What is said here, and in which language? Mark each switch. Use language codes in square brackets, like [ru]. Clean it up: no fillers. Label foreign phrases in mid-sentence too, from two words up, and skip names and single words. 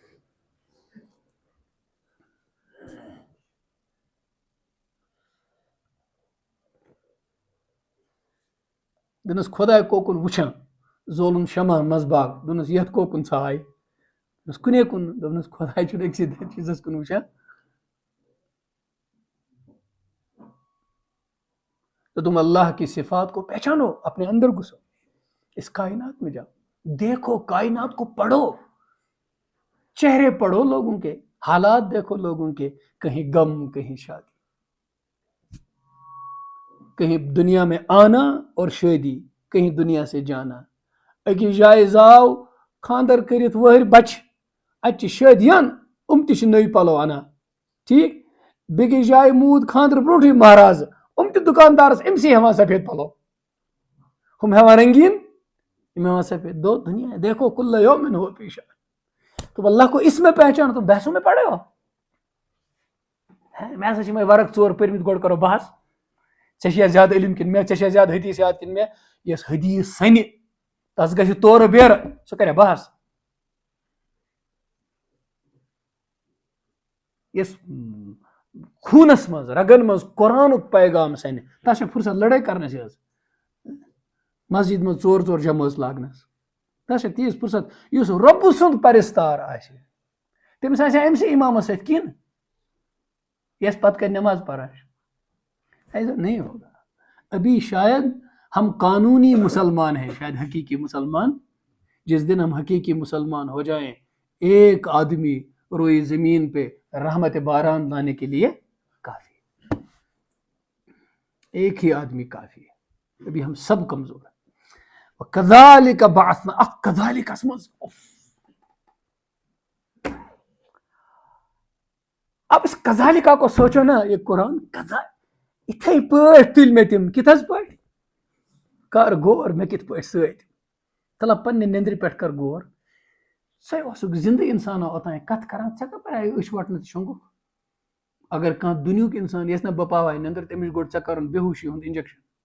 [ks] دوٚپنس خۄداے کوکُن وٕچھان زولُن شمع منٛزباگ دوٚپنس یتھ کوکُن ژھاے، دوٚپنس کُنے کُن، دوٚپنس خۄداے چھُنہٕ أکسٕے چیٖزس کُن وٕچھان. [ur] تو تم اللہ کی صفات کو پہچانو، اپنے اندر گھسو، اس کائنات میں جاؤ، دیکھو کائنات کو پڑھو، چہرے پڑھو لوگوں کے، حالات دیکھو لوگوں کے، کہیں غم کہیں شادی، کہیں دنیا میں آنا اور شادی، کہیں دنیا سے جانا. [ks] أکِس جایہِ زاو خاندر کٔرِتھ وٲرۍ بچہِ اتہِ چھِ شٲدِیان یِم تہِ چھِ نٔوۍ پلو انان ٹھیک، بیٚکِس جایہِ موٗد خاندر برونٛٹھٕے مہرازٕ یِم تہِ دُکاندارس أمسٕے ہٮ۪وان سفید پلو، ہُم ہٮ۪وان رنگیٖن یِم ہٮ۪وان سفید. [ur] دو دنیا دیکھو [ar] کل یوم ہو فی شأن. [ur] تو اللہ کو اس میں پہچانو، تم بحثوں میں پڑے ہو. [ks] مےٚ ہسا چھِ یِمے ورق ژور پٔرمٕتۍ گۄڈٕ کرو بحث، ژےٚ چھِیا زیادٕ علم کِنہٕ مےٚ، ژےٚ چھیا زیادٕ حدیث یاد کِنہٕ مےٚ. یۄس حدیث سنہِ تس گژھِ تورٕ بیرٕ سُہ کرِ بحث، یۄس خوٗنس منٛز رگن منٛز قرآنُک پیغام سنہِ تس چھِ فرصت لڑٲے کرنس حظ، مسجد منٛز ژور ژور جمٲژ لاگنس، تس چھِ تیٖژ فرصت. یُس رۄبہٕ سُنٛد پرستار آسہِ تٔمِس آسہِ أمسٕے اِمامس سۭتۍ کِن یس پتہٕ کرِ نماز پڑھا. [ur] ایسا نہیں ہوگا. ابھی شاید ہم قانونی مسلمان ہیں، شاید حقیقی مسلمان جس دن ہم حقیقی مسلمان ہو جائیں ایک آدمی روئی زمین پہ رحمت باران لانے کے لیے کافی، ایک ہی آدمی کافی ہے. ابھی ہم سب کمزور ہیں. [ar] وَكَذَلِكَ بَعَثْنَا كَذَلِكَ اسمز. [ur] اب اس کذالکا کو سوچو نا، [ks] یہ قرآن اتھے پٲٹھۍ تُلۍ مےٚ تِم کِتھس پٲٹھۍ کر غور مےٚ کِتھ پٲٹھۍ سۭتۍ تلا پننہِ نیندرِ پٮ۪ٹھ کر غور. ژے اوسُکھ زندٕ انسانا اوتانۍ کتھ کران، ژےٚ کپٲرۍ آیہِ أچھ وٹنہٕ تہٕ شۄنٛگُکھ. اگر کانٛہہ دُنیُک انسان یژھِ نا بہٕ پاوے نیندر تٔمِس چھُ گۄڈٕ ژےٚ کرُن بے ہوشی ہُنٛد انجیکشن.